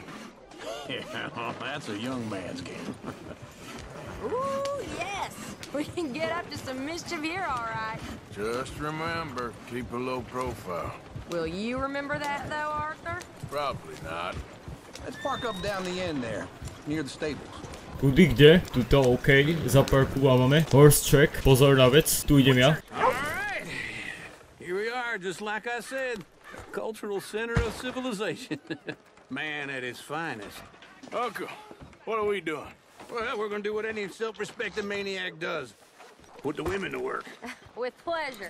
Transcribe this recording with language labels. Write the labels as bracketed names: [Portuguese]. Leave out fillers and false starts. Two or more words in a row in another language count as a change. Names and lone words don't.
[English] Yeah, that's a young man's game. Ooh, yes. We can get up to some mischief here, all right. Just remember, keep a low profile. Will you remember that, though, Arthur? Probably not. Let's park up down the end there, near the stables. [Slovak] Tudy kde? Tuto OK, zaparkúvame. [English] Horse track, [Slovak] pozor na vec, tu idem ja. [English] Alright, here we are, just like I said. Cultural center of civilization. Man at his finest. Uncle, what are we doing? Well, we're gonna do what any self-respecting maniac does. Put the women to work. With pleasure.